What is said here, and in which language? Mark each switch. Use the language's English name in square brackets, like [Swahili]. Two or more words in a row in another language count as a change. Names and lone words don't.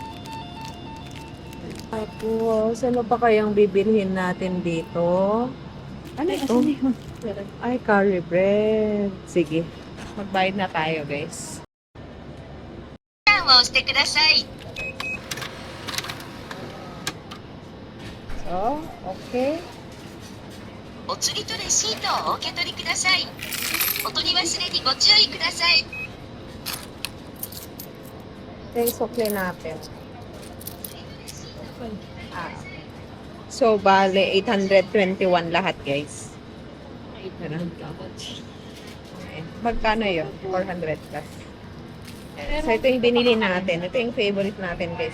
[Filipino] Tapos, ano pa kayang bibilhin natin dito? Ano ito? Ay, curry bread. Sige. Magbayad na tayo, guys. So, okay. [Japanese] お釣りとレシートをお受け取りください。お取り忘れにご注意ください。 [English] Thanks, [Filipino] okay natin. So, bale, 821 lahat, guys. Magkano yun? 400 plus. So, ito yung binili natin. Ito yung favorite natin, guys.